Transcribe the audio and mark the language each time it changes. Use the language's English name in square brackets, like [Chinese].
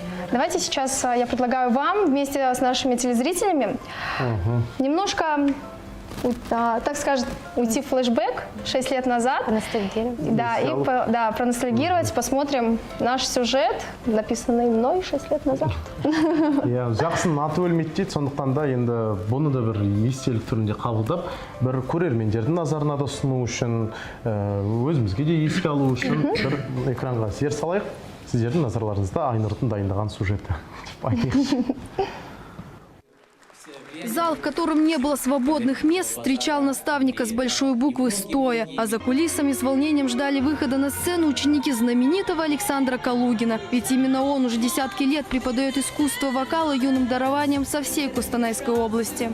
[Russian] Давайте сейчас я предлагаю вам вместе с нашими телезрителями немножко, так скажем, уйти в флешбэк 6 лет назад. Ностальгировать. Да, и проностальгировать, посмотрим наш сюжет, написанный мной 6 лет назад. [Kazakh] Иә, жақсының аты өлмейді дейді, сондықтан да енді бұны да бір естелік түрінде қабылдап, бір көрермендердің назарына да ұсыну үшін, өзімізге де еске алу үшін бір экранға зер салайық. Сіздердің назарларыңызда Айнұрдың дайындаған сюжеті. [Russian] Зал, в котором не было свободных мест, встречал наставника с большой буквы стоя. А за кулисами с волнением ждали выхода на сцену ученики знаменитого Александра Калугина. Ведь именно он уже десятки лет преподает искусство вокала юным дарованием со всей Костанайской области.